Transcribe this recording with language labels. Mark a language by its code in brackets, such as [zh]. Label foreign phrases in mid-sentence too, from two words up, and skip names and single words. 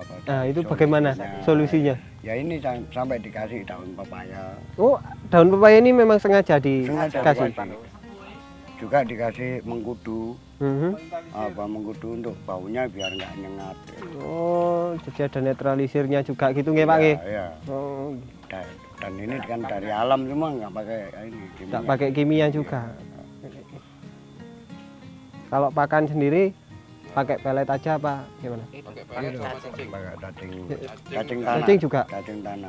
[id] Nah, itu bagaimana solusinya? Ya ini sampai dikasih daun pepaya. Oh, daun pepaya ini memang sengaja Sengaja dikasih. dikasih. Juga dikasih mengkudu. Mhm. Mengkudu untuk baunya biar nggak nyengat. Oh, jadi ada netralisirnya juga gitu nggih Pak nggih? Ya. Oh, Dan ini kan dari alam semua nggak pakai ini. nggak pakai kimia juga. Kalau pakan sendiri pakai pelet aja apa gimana? Pakai Pakai cacing. cacing tanah. Cacing juga? Cacing tanah.